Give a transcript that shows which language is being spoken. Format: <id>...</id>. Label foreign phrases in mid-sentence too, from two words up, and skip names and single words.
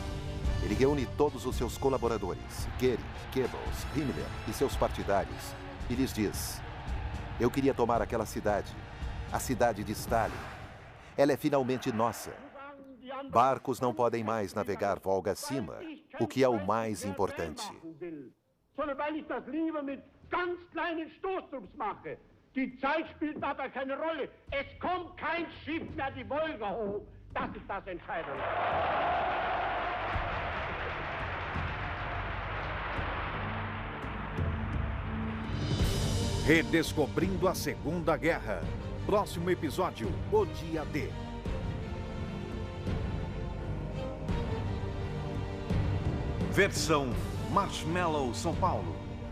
<pt>Ele reúne todos os seus colaboradores, Goering, Goebbels, Himmler e seus partidários, e lhes diz: eu queria tomar aquela cidade, a cidade de Stalin. Ela é finalmente nossa. Barcos não podem mais navegar Volga acima, o que é o mais importante.</pt> <de>Die Zeit spielt dabei keine Rolle. Es kommt kein Schiff mehr die Wolga hoch. Das ist das Entscheidende.</de> <pt>Redescobrindo a Segunda Guerra. Próximo episódio, o dia D. Versão Marshmallow São Paulo.</pt>